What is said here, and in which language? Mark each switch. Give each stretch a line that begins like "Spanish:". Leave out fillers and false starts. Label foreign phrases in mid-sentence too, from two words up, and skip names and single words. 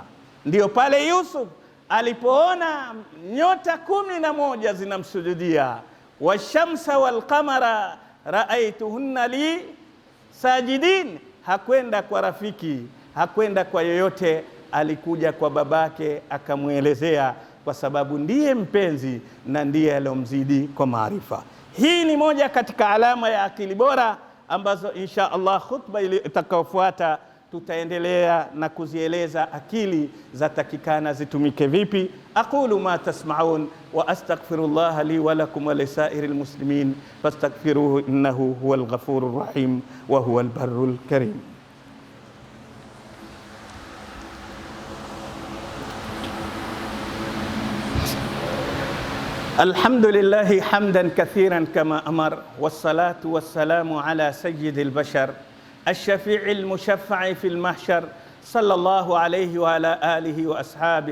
Swahili: Ndio pale Yusuf alipoona nyota 11 zinamsujudia,
Arabic: والشمس والقمر رأيتهم لي ساجدين,
Swahili: hakwenda kwa rafiki, hakwenda kwa yoyote, alikuja kwa babake akamwelezea, kwa sababu ndiye mpenzi na ndiye alomzidi kwa maarifa. Hii ni moja katika alama ya akili bora ambazo
Arabic: إن شاء الله
Swahili: khutba itakayofuata tutaendelea na kuzieleza akili za takikana zitumike vipi.
Arabic: أقول ما تسمعون وأستغفر الله لي ولكم ولسائر المسلمين فاستغفروه إنه هو الغفور الرحيم وهو البر الكريم. الحمد لله حمدا كثيرا كما أمر، والصلاة والسلام على سيد البشر الشفيع المشفع في المحشر، صلى الله عليه وعلى آله وأصحابه.